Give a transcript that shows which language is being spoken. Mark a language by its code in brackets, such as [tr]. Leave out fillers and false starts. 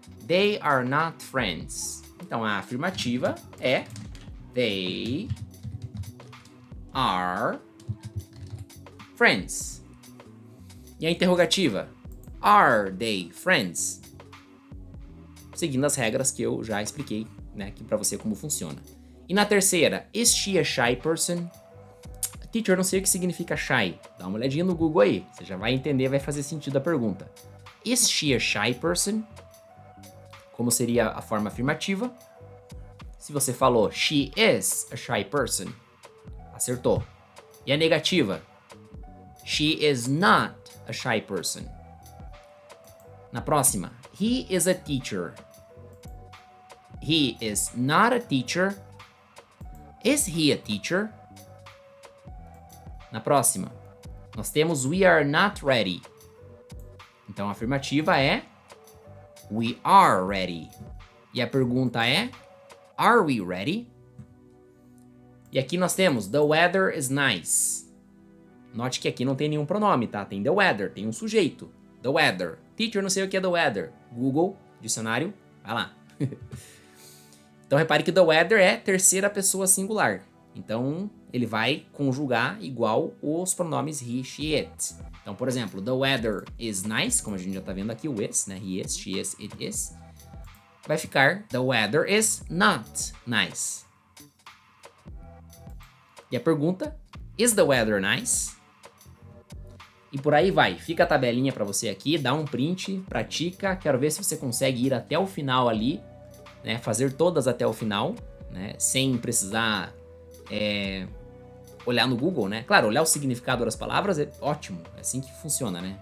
[en] They are not friends. [pt] Então, a afirmativa é [en] they are friends. [pt] E a interrogativa? Are they friends? Seguindo as regras que eu já expliquei, né, aqui pra você como funciona. E na terceira, [en] is she a shy person? [pt] Teacher, não sei o que significa shy. Dá uma olhadinha no Google aí, você já vai entender, vai fazer sentido a pergunta. [en] Is she a shy person? [pt] Como seria a forma afirmativa? Se você falou [en] she is a shy person, [pt] acertou. E a negativa? [en] She is not a shy person. [pt] Na próxima, [en] he is a teacher. He is not a teacher. Is he a teacher? [pt] Na próxima, nós temos [en] we are not ready. [pt] Então a afirmativa é [en] we are ready. [pt] E a pergunta é [en] are we ready? [pt] E aqui nós temos [en] the weather is nice. [pt] Note que aqui não tem nenhum pronome, tá? Tem the weather, tem um sujeito. The weather. Teacher, não sei o que é the weather. Google, dicionário, vai lá. Então repare que the weather é terceira pessoa singular. Então ele vai conjugar igual os pronomes he, she, it. Então, por exemplo, [en] the weather is nice, [pt] como a gente já tá vendo aqui, o is, né? [en] He is, she is, it is. [pt] Vai ficar [en] the weather is not nice. [pt] E a pergunta, [en] is the weather nice? [pt] E por aí vai. Fica a tabelinha para você aqui, dá um print, pratica. Quero ver se você consegue ir até o final ali, né? Fazer todas até o final, né? Sem precisar olhar no Google, né? Claro, olhar o significado das palavras é ótimo, é assim que funciona, né?